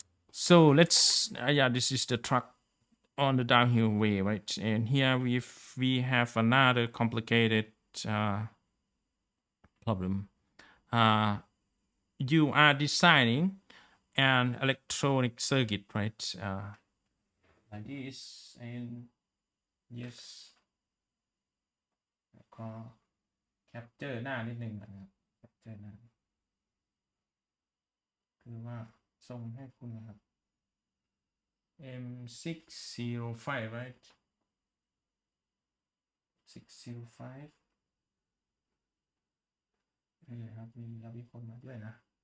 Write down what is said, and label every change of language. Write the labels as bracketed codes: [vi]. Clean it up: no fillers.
[en] So let's this is the truck on the downhill way, right? And here we have another complicated problem. You are designing an electronic circuit, right? Like this, and yes, [th] ขอ capture หน้านิดนึงนะครับ capture หน้าคือว่าส่งให้คุณนะครับ M605, right? 605นี่ครับมีรับอีกคนมาด้วยนะ